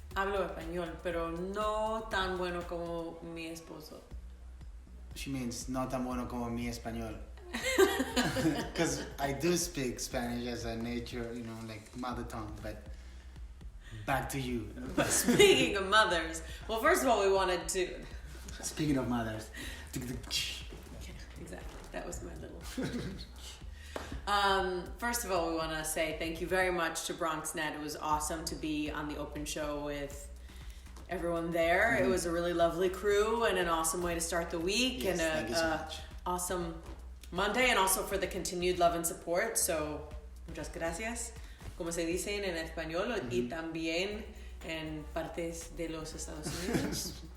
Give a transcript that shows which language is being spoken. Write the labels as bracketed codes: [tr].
[es] Hablo español, pero no tan bueno como mi esposo. [en] She means [es] no tan bueno como mi español. [en] Because I do speak Spanish as a nature, like mother tongue, but back to you. But speaking of mothers, well, first of all, we wanted to... Speaking of mothers. Yeah, exactly. That was my little... First of all, we want to say thank you very much to BronxNet. It was awesome to be on the open show with everyone there. Mm-hmm. It was a really lovely crew and an awesome way to start the week. Yes, and thank you so much. Awesome Monday, and also for the continued love and support. [es] So, muchas gracias. Como se dicen en español, y también en partes de los Estados Unidos.